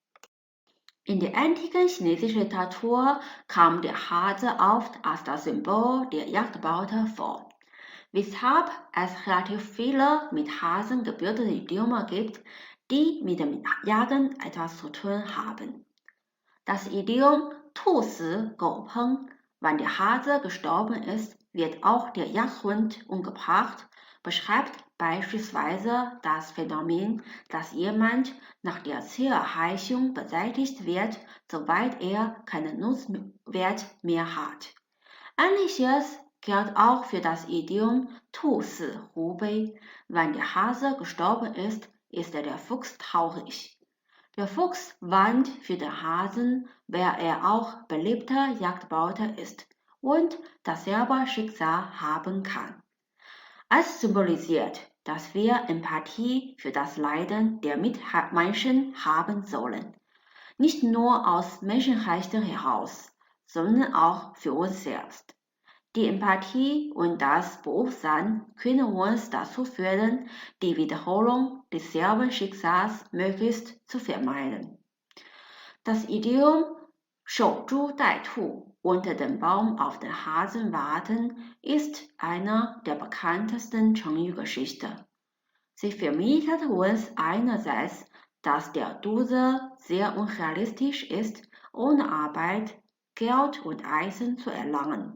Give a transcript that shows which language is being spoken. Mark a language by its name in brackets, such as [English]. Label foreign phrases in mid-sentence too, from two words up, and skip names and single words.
[German] In der antiken chinesischen Literatur kam der Hase oft als das Symbol der Jagdbeute vor, weshalb es relativ viele mit Hasen gebildete Idiome gibt, die mit dem Jagen etwas zu tun haben. Das Idiom [Chinese] 兔死狗烹, [German] wann der Hase gestorben ist, wird auch der Jagdhund umgebracht, beschreibt beispielsweise das Phänomen, dass jemand nach der Zielerreichung beseitigt wird, soweit er keinen Nutzwert mehr hat. Ähnliches gilt auch für das Idiom [Chinese] 兔死狐悲, [German] wenn der Hase gestorben ist der Fuchs traurig. Der Fuchs weint für den Hasen, weil er auch beliebter Jagdbeute ist und dasselbe Schicksal haben kann. Es symbolisiert, dass wir Empathie für das Leiden der Mitmenschen haben sollen. Nicht nur aus Menschenrechten heraus, sondern auch für uns selbst. Die Empathie und das Bewusstsein können uns dazu führen, die Wiederholung desselben Schicksals möglichst zu vermeiden. Das Idiom [Chinese] 守株待兔, [German] unter dem Baum auf den Hasen warten, ist eine der bekanntesten Chengyu-Geschichten. Sie vermittelt uns einerseits, dass der Dusel sehr unrealistisch ist, ohne Arbeit, Geld und Eisen zu erlangen.